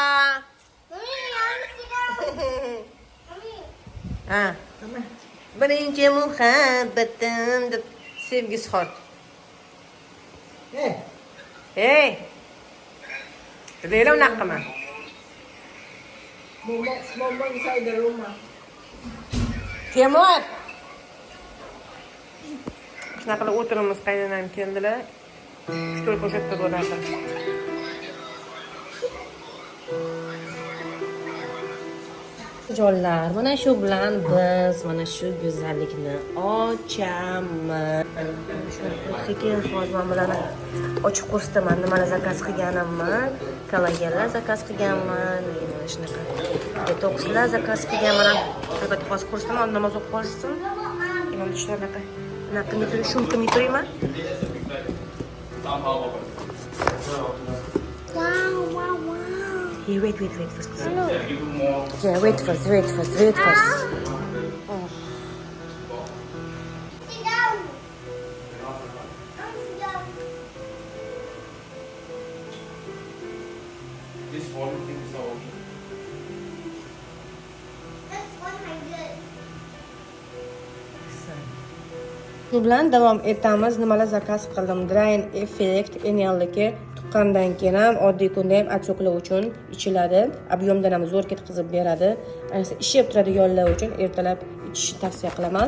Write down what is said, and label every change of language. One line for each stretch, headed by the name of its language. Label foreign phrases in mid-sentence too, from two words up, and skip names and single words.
English: Mommy, I want to sit down. Mommy.
Uzbek: Ha. Birinchi muhabbatim deb sevgisi xor.
English: Hey,
Uzbek: Hey. Layla unaqa qilma.
English: Momo inside the room.
Uzbek: Temur. Shunaqa qilib o'tiramiz, qaynonam keldilar. Stol ko'rsatib bo'ladi. Jonlar, mana shu bilan biz mana shu go'zallikni ochamiz. Sekin hozir men bilan ochib ko'rsataman, nimalar zakaz qilganimni. Kollagenlar zakaz qilganman, mana shunaqa detokslar zakaz qilganman. Albatta hozir ko'rsataman, namoz o'qib qolsin. Mana shunaqa qilib shumqimay turayman.
English: Wow. Hey, wait first. Hello. Yeah, wait first. Sit down. Sit down. This volume thing is all okay. That's 100.
Uzbek: Shu bilan davom etamiz. Nimalar zakaz qildim? Drain Effect Enel'dagi tuqqandan keyin ham oddiy kunda ham отекlar uchun ichiladi. Объемdan ham zo'r ketkazib beradi. Ayniqsa ishib turadiganlar uchun ertalab ichishni tavsiya qilaman.